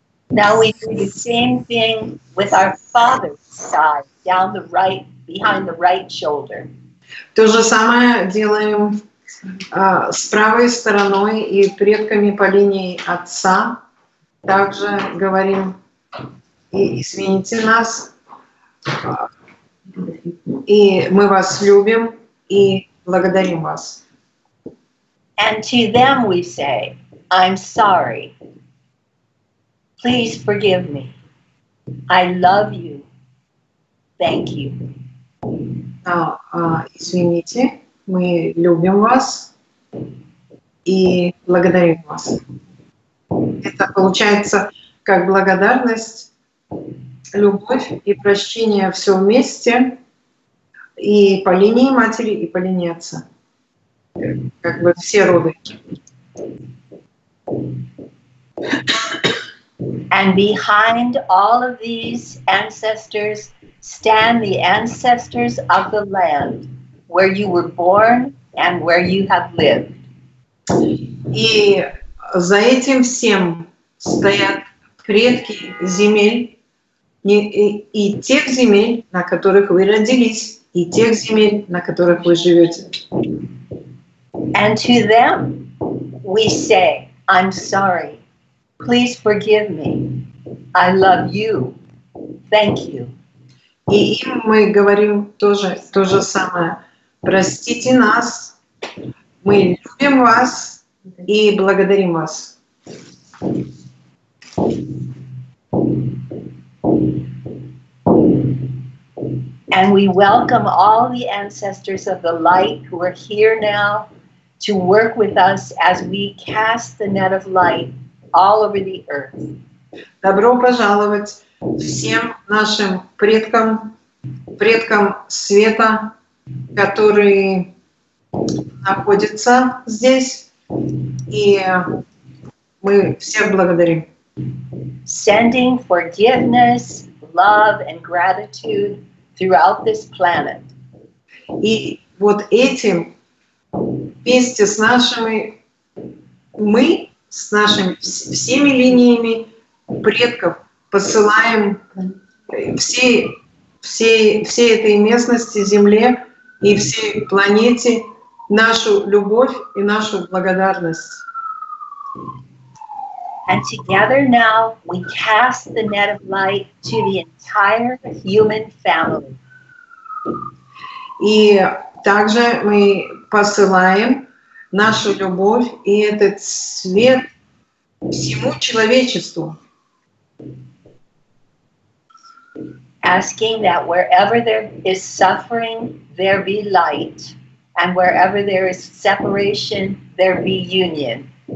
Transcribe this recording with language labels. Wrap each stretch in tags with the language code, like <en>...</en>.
<en>Now we do the same thing with our father's side, down the right, behind the right shoulder.</en> <ru>То же самое делаем с правой стороной и предками по линии отца. Также говорим, и извините нас, и мы вас любим и благодарим вас.</ru> <en>And to them we say, I'm sorry. Please forgive me. I love you. Thank you.</en> <ru>Извините, мы любим вас и благодарим вас. Это получается как благодарность, любовь и прощение все вместе, и по линии матери, и по линии отца. Как бы все роды.</ru> <en>And behind all of these ancestors stand the ancestors of the land where you were born and where you have lived.</en> <ru>И за этим всем стоят предки земель, и тех земель, на которых вы родились, и тех земель, на которых вы живете.</ru> <en>And to them we say, I'm sorry. Please forgive me. I love you. Thank you.</en> <ru>И им мы говорим тоже то же самое. Простите нас, мы любим вас и благодарим вас.</ru> <en>And we welcome all the ancestors of the light who are here now to work with us as we cast the net of light all over the earth.</en> <ru>Добро пожаловать всем нашим предкам света, которые находятся здесь, и мы всех благодарим.</ru> <en>Sending forgiveness, love, and gratitude throughout this planet.</en> <ru>И вот этим вместе с нашими, с нашими всеми линиями предков посылаем всей этой местности, Земле и всей планете нашу любовь и нашу благодарность.</ru> <en>And together now we cast the net of light to the entire human family.</en> <ru>И также мы посылаем нашу любовь и этот свет всему человечеству.</ru> <en>Asking that wherever there is suffering, there be light, and wherever there is separation, there be union.</en>